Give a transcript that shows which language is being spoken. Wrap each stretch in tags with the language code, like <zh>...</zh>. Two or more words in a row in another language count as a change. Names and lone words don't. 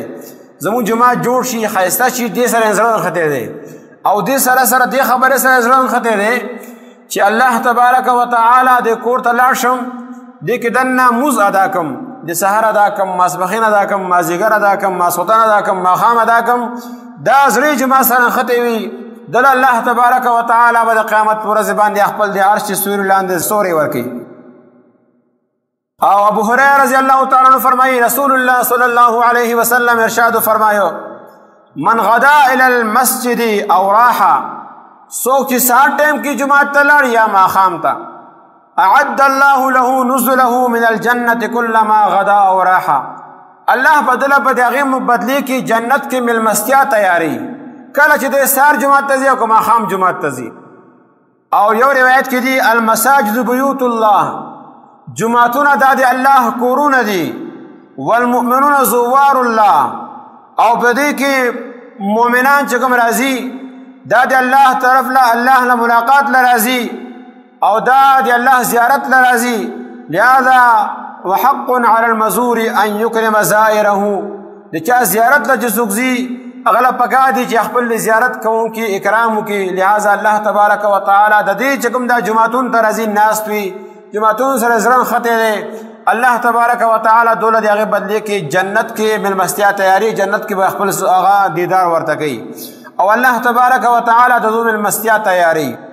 <ps>زموږ جومات جوړ شي ښایسته شي دې سره زړه نښتی دی او دې سره سره دې خبرې سره زړه نښتی دی چې الله تبارک وتعالی د کور ته لاړ شم دې کې دننه مونځ ادا کړم د سحر ادا کړم ماسپښین ادا کړم مازدیګر ادا کړم ماسخوتن ادا کړم ماښام ادا کړم دا زړه جومات سره نښتی وي دله الله تبارک وتعالی به د قیامت په ورځ باندې خپل د عرش سوري لاندې سوری ورکوي. او ابو هريره</ps> <ar>رضی الله تعالی عنہ</ar> <ps>فرمایي رسول الله</ps> <ar>صلی الله علیه وسلم</ar> <ps>ارشاد فرمایو</ps> <ar>من غدا الى المسجد او راح</ar> <ps>څوک چې سهار ټایم کې جومات ته لاړ یا ماښام ته</ps> <ar>اعد الله له نزله من الجنة كلما غدا او راح</ar> <ps>الله بدله په د هغې بدلې کې جنت کې مېلمستیا تیاری کله چې د سهار جومات ته ځي او که ماښام جومات ته ځي. او یو روایت کې دي</ps> <ar>المساجد بیوت الله</ar> <ps>جماعتونه دا د الله کورونه دي</ps> <ar>والمؤمنون زوار الله</ar> <ps>او په دې کې مؤمنان چې کوم راځي دا د الله طرف له الله له ملاقات له راځي او دا د الله زیارت له راځي.</ps> <ar>لهذا وحق على المزور ان يكرم زائره</ar> <ps>د چا زیارت له چې څوک ځي هغه له پکار دي چې خپل زیارت کوونکي اکرام وکړي. لهذا الله تبارک وتعالی د دې چې کوم دا جوماتون ته راځي ناست وي جماعتون سره زړه نښتی دی الله تبارک وتعالی دوله د هغې بدلې کې جنت کې مېلمستیا تیاري جنت کې به خپل هغه دیدار ورته کوي او الله تبارک وتعالی د دو مېلمستیا تیاري.</ps>